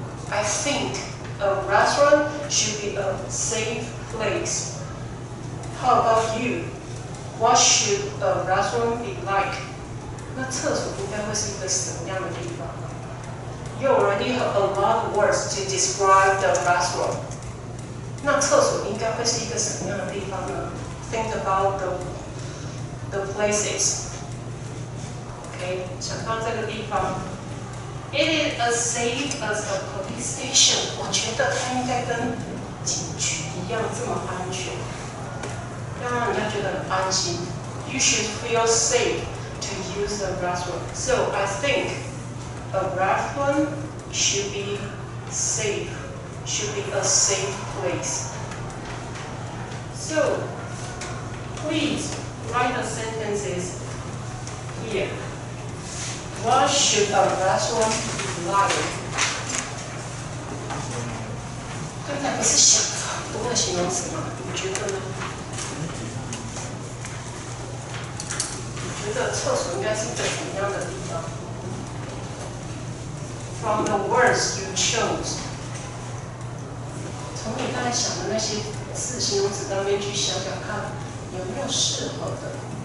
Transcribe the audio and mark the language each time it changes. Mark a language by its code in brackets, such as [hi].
[en] I think a restaurant should be a safe place. How about you? What should a restroom be like? [zh] 那厕所应该会是一个什么样的地方？ [en] You already have a lot of words to describe the restroom. [zh] 那厕所应该会是一个什么样的地方呢 ？ [en] Think about the places. [zh] OK， 想到这个地方。 [en] It is as safe as a police station. [zh] 我觉得它应该跟警局一样这么安全，要让人家觉得很安心。 [en] You should feel safe to use the restroom. So I think a restroom should be safe. Should be a safe place. So please write the sentences here. What should a restroom be like? [zh] 刚才不是想了很多的形容词吗？你觉得呢？你觉得厕所应该是一个怎么样的地方 ？ [en] From the words you chose， [zh] 从你刚才想的那些字形容词当中去想想看，有没有适合的？